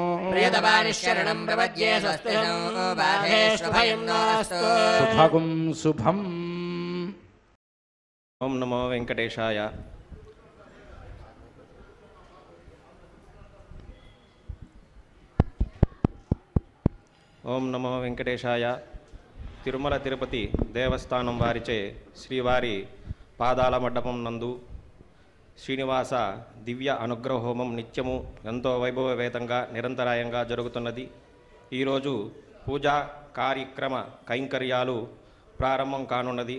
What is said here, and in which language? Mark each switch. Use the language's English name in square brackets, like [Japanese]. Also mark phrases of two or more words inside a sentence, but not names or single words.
[Sanskrit] प्रियतपानिशरणं प्रपद्ये स्वस्ति बाधेषु भयं नास्तु सुभगुं शुभम् ओम नमो वेंकटेशाय ఓం నమో వెంకటేశాయ. [Telugu] తిరుమల తిరుపతి దేవస్థానం వారిచే శ్రీవారి పాదాల మండపం నందు శ్రీనివాస దివ్య అనుగ్రహ హోమం నిత్యము ఎంతో వైభవవేతంగా నిరంతరాయంగా జరుగుతున్నది. ఈరోజు పూజా కార్యక్రమ కైంకర్యాలు ప్రారంభం కానున్నది.